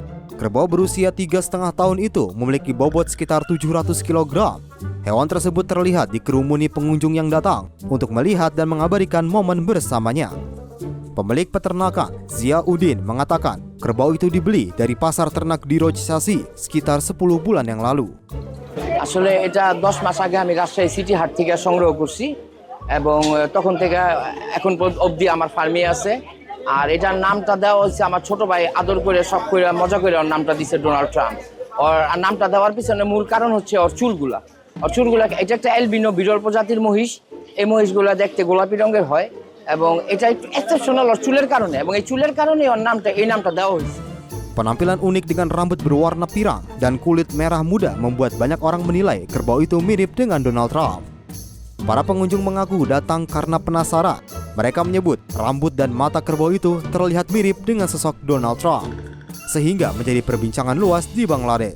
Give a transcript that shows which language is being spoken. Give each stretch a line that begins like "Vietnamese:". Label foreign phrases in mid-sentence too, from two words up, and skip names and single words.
Indonesian: Kerbau berusia 3,5 tahun itu memiliki bobot sekitar 700 kg. Hewan tersebut terlihat dikerumuni pengunjung yang datang untuk melihat dan mengabadikan momen bersamanya. Pemilik peternakan, Zia Udin, mengatakan kerbau itu dibeli dari pasar ternak di Rojsasi sekitar 10 bulan yang lalu.
Bangla: আসলে এটা 10 মাস আগে আমি রাজশাহী সিটি হাট থেকে সংগ্রহ করছি এবং তখন থেকে এখন অবধি আমার ফার্মে আছে। আর এটার নামটা দেওয়া হচ্ছে আমার ছোট ভাই আদর করে শখ করে মজা করে ওর নামটা দিয়েছে ডোনাল্ড ট্রাম্প। ওর নামটা দেওয়ার পিছনে মূল কারণ হচ্ছে ওর চুলগুলা। এটা একটা অ্যালবিনো বিরল প্রজাতির মহিষ। এই মহিষগুলা দেখতে গোলাপি রঙের হয় এবং এটা একটু এক্সেপশনাল ওর চুলের কারণে, এবং এই চুলের কারণে ওর নামটা এই নামটা দেওয়া হয়েছে।
Indonesian: Penampilan unik dengan rambut berwarna pirang dan kulit merah muda membuat banyak orang menilai kerbau itu mirip dengan Donald Trump. Para pengunjung mengaku datang karena penasaran. Mereka menyebut rambut dan mata kerbau itu terlihat mirip dengan sosok Donald Trump, sehingga menjadi perbincangan luas di Bangladesh.